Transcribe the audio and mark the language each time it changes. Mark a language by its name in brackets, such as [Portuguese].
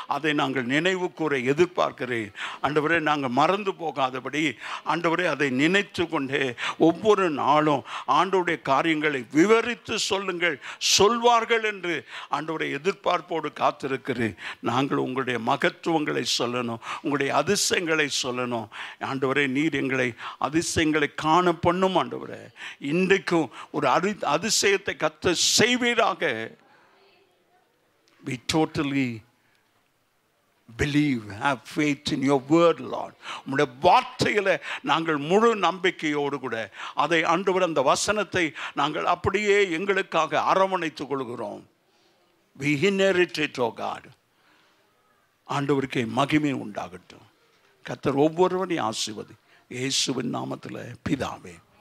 [Tamil] அதை நாங்கள் நினைவு கூற எதிர்பார்க்கிறேன் ஆண்டவரே. நாங்கள் மறந்து போகாதபடி ஆண்டவரே அதை நினைத்து கொண்டே ஒவ்வொரு நாளும் ஆண்டவருடைய காரியங்களை விவரித்து சொல்லுங்கள், சொல்வார்கள் என்று ஆண்டவரை எதிர்பார்ப்போடு காத்திருக்கிறேன். நாங்கள் உங்களுடைய மகத்துவங்களை சொல்லணும், உங்களுடைய அதிசயங்களை சொல்லணும் ஆண்டவரே. நீர் எங்களை அதிசயங்களை காண பண்ணும் ஆண்டவரே. இன்றைக்கும் ஒரு அதிசயத்தை கர்த்தர் செய்வீராக. [English] We totally believe, have faith in your word, Lord. [Tamil] உம்முடைய வார்த்தையில நாங்கள் முழு நம்பிக்கையோடு கூட அதை ஆண்டவர் அந்த வசனத்தை நாங்கள் அப்படியே எங்களுக்காக அரவணைத்துக் கொள்கிறோம். [English] We inherit it, oh God. [Tamil] ஆண்டவருக்கு மகிமை உண்டாகட்டும். கர்த்தர் ஒவ்வொருவரையும் ஆசீர்வதி. இயேசுவின் நாமத்தில் பிதாவே.